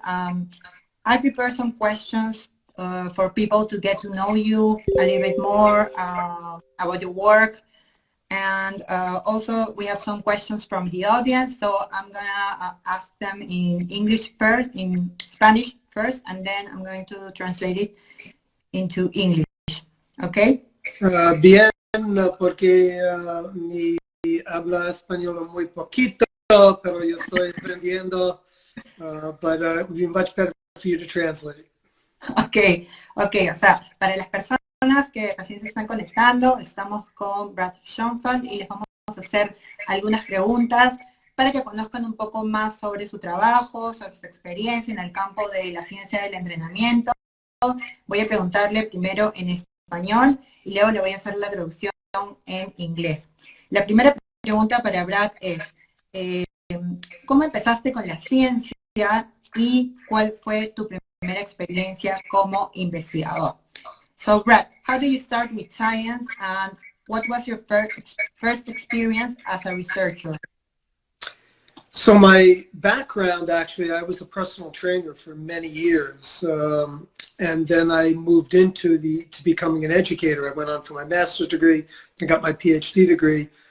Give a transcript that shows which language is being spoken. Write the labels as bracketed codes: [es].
[en] I prepared some questions for people to get to know you a little bit more about your work. And also we have some questions from the audience. So I'm gonna ask them in English first, in Spanish first, and then I'm going to translate it into English. Okay? [es] Bien, porque mi habla español muy poquito, pero yo estoy aprendiendo, [en] but it would be much better for you to translate. [es] Okay, o sea, para las personas que recién se están conectando, estamos con Brad Schoenfeld y les vamos a hacer algunas preguntas para que conozcan un poco más sobre su trabajo, sobre su experiencia en el campo de la ciencia del entrenamiento. Voy a preguntarle primero en español y luego le voy a hacer la traducción en inglés. La primera pregunta para Brad es, ¿cómo empezaste con la ciencia y cuál fue tu primera experiencia como investigador? [en] So Brad, how do you start with science and what was your first experience as a researcher? So my background, actually, I was a personal trainer for many years, and then I moved into to becoming an educator. I went on for my master's degree and got my PhD degree.